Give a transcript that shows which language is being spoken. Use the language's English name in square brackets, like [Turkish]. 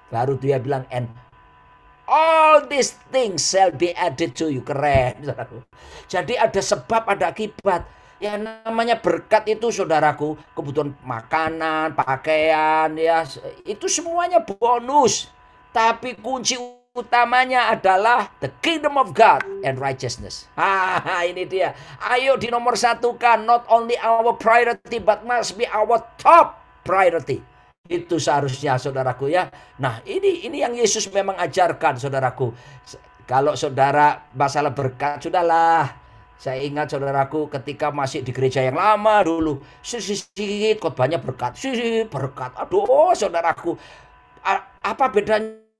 [Indonesian] Baru dia bilang, [English] and all these things shall be added to you. [Indonesian] Keren, saudaraku. Jadi ada sebab, ada akibat. Ya, namanya berkat itu saudaraku, kebutuhan makanan, pakaian, ya itu semuanya bonus. Tapi kunci utamanya adalah [English] the kingdom of God and righteousness. [Indonesian] Ini dia. Ayo dinomor satukan, [English] not only our priority but must be our top priority. [Indonesian] Itu seharusnya saudaraku ya. Nah, ini yang Yesus memang ajarkan saudaraku. Kalau saudara masalah berkat, sudahlah. Saya ingat saudaraku ketika masih di gereja yang lama dulu, sedikit khotbahnya berkat, berkat. Aduh saudaraku, apa bedanya